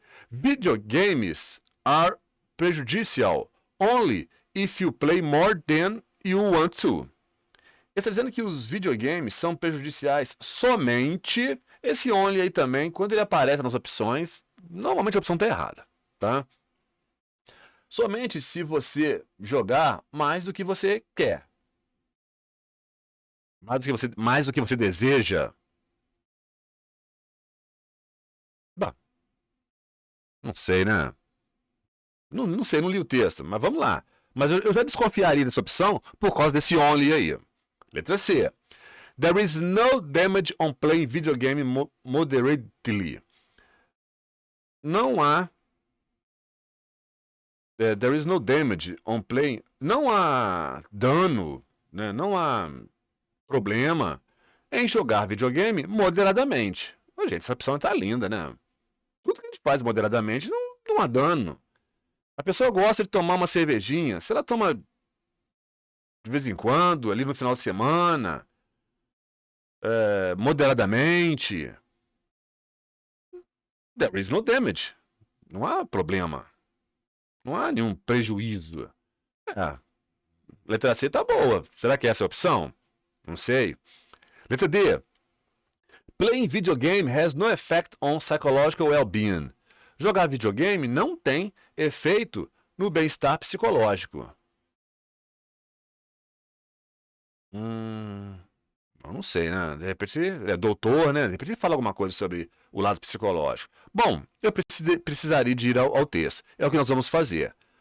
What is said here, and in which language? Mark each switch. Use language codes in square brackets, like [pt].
[en] Videogames are prejudicial only if you play more than you want to. [pt] Ele está dizendo que os videogames são prejudiciais somente. Esse only aí também, quando ele aparece nas opções, normalmente a opção está errada, tá? Somente se você jogar mais do que você quer. Mais do que você deseja. Bah, não sei, né? Não sei, não li o texto, mas vamos lá. Mas eu já desconfiaria dessa opção por causa desse only aí. Letra C. [en] There is no damage on playing video game moderately. [pt] Não há... [en] there is no damage on playing... [pt] Não há dano, né? Não há problema em jogar videogame moderadamente. Ô, gente, essa opção tá linda, né? Tudo que a gente faz moderadamente não há dano. A pessoa gosta de tomar uma cervejinha. Se ela toma de vez em quando, ali no final de semana, moderadamente, [en] there is no damage. [pt] Não há problema. Não há nenhum prejuízo. É. Letra C tá boa. Será que essa é a opção? Não sei. Letra D. [en] Playing video game has no effect on psychological well-being. [pt] Jogar videogame não tem efeito no bem-estar psicológico. Eu não sei, né? De repente é doutor, né? De repente ele fala alguma coisa sobre o lado psicológico. Bom, eu precisaria de ir ao texto. É o que nós vamos fazer.